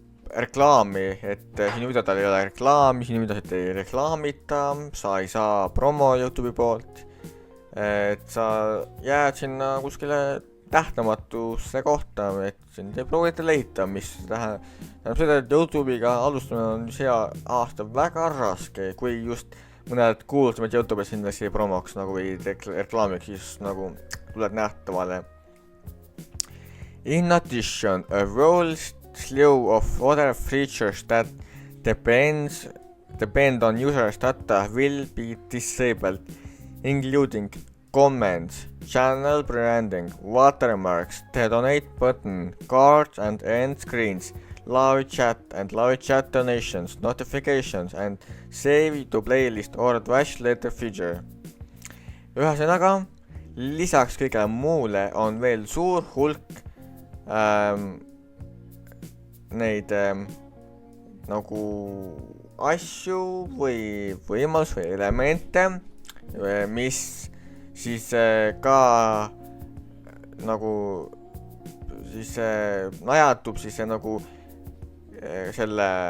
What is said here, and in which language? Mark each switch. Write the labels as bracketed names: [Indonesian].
[Estonian] reklaami, et sinu videodel ei ole reklaami, sinu videosid ei reklaamita, sa ei saa promo YouTube'i poolt, et sa jääd sinna kuskile tähtamatusse kohta, et sind ei proovita leida, mis tähendab seda, et YouTube'iga alustamine on see aasta väga raske, kui just mõned kuulsamad YouTube'id sinna promoks nagu või reklaamiks, siis nagu tuled nähtavale. [English] In addition, a whole slew of other features that depend on users' data will be disabled, including comments, channel branding, watermarks, the donate button, cards and end screens, live chat and live chat donations, notifications and save to playlist or watch later feature. [Estonian] Ühesõnaga, lisaks kõige muule on veel suur hulk neid nagu asju või võimalus või elemente, mis siis ka nagu siis najatub siis nagu selle